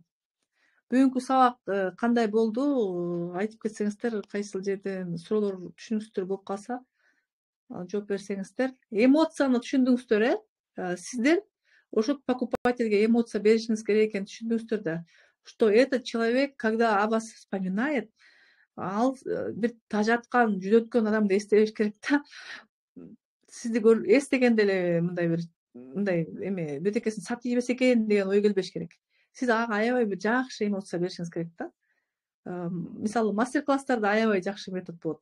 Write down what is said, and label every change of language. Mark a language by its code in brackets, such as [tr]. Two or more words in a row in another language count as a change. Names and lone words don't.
[ky] Бүгүнкү сабак кандай болду? Айтып кетсеңиздер, кайсыл жерден суроолор түшүнүксүздөр болуп калса, жооп берсеңиздер. Эмоцияны түшүндүңүздөр, сиздер ошо покупательге эмоция беришиңиз керек экенин түшүндүңүздөр да. [ru] Что этот человек, когда о вас вспоминает, [ky] ал бир тажаткан, жүдөткөн адамды эстебеш керек да. Сизди эстегенде эле мындай эме бирдекесин сатып жибесе экен деген ой келбеш керек. Сиз ага аябай бир жакшы эмоция беришиңиз керек да. Мисалы, мастер-класстарда аябай жакшы метод болот.